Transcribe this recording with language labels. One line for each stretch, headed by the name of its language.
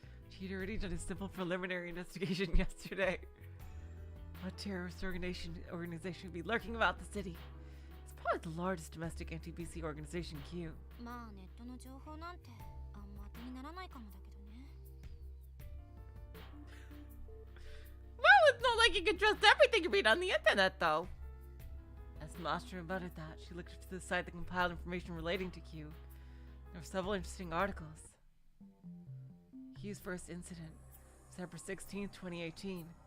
English: She'd already done a simple preliminary investigation yesterday. What terrorist organization would be lurking about the city? It's probably the largest domestic anti-BC organization, Q.
Japanese: まあネットの情報なんてあんま当てにならないかもだけどね。
English: Well, it's not like you can trust everything you read on the internet, though. As Master muttered that, she looked to the site that compiled information relating to Q. There were several interesting articles. Q's first incident, December 16th, 2018.